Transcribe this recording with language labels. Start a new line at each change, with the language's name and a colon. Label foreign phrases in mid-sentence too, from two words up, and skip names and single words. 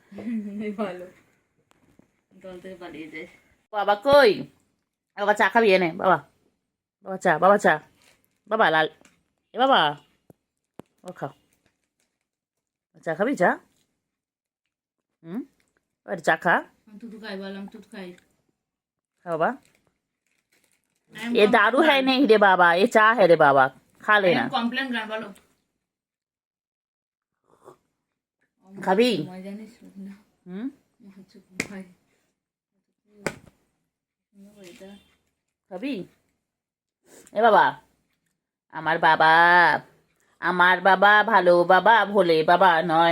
Bangla: ভালো, দল থেকে পালিয়ে যায়। বাবা কই? বাবা চা খাবি এনে বাবা, বাবা চা, বাবা চা, বাবা লাল, এ বাবা ও খাও, চা খাবি চা? হুম, আরে চা খা, তুতু খাই, বললাম তুতু খাই।
Hindi: खा बाबा। ये दारू है नहीं रे बाबा, ये चाय है रे बाबा, खा लेना।
Bangla: কমপ্লেন গান বলো। খাবি? জানিস না হুম, ভাই, খাবি? এ বাবা, আমার বাবা, আমার বাবা ভালো বাবা, ভোলে বাবা নয়।